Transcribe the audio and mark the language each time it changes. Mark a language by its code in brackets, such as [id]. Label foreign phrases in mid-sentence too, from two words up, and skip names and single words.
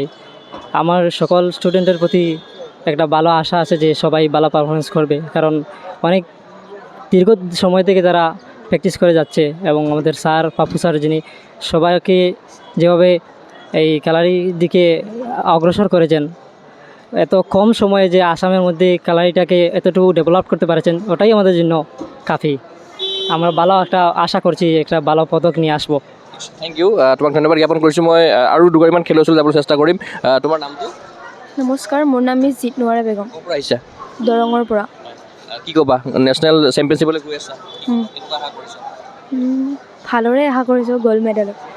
[bn] আমার সকল স্টুডেন্টের প্রতি একটা ভালো আশা আছে যে সবাই ভালো পারফরমেন্স করবে, কারণ অনেক দীর্ঘ সময় থেকে তারা প্র্যাকটিস করে যাচ্ছে, এবং আমাদের স্যার পাপ্পু স্যার যিনি সবাইকে যেভাবে এই কালারির দিকে অগ্রসর করেছেন, এত কম সময়ে যে আসামের মধ্যে কালারিটাকে এতটুকু ডেভেলপ করতে পারেছেন, ওটাই আমাদের জন্য কাফি। আমরা ভালো একটা আশা করছি, একটা ভালো পদক নিয়ে আসবো। [en] thank you. [as] তোমাক ধন্যবাদ জ্ঞাপন কৰিছোঁ। মই আৰু দুগৰাকীমান খেলুৱৈৰ ওচৰলৈ যাবলৈ চেষ্টা কৰিম। তোমাৰ নামটো? নমস্কাৰ, মোৰ নাম মিছ জিত নোৱাৰা বেগম, ক'ৰ পৰা আহিছা? দৰঙৰ পৰা। কি ক'বা? [en] national championship [as] গৈ আছা, কেনেকুৱা আশা কৰিছা? ভালদৰে আশা কৰিছোঁ [en] gold medal.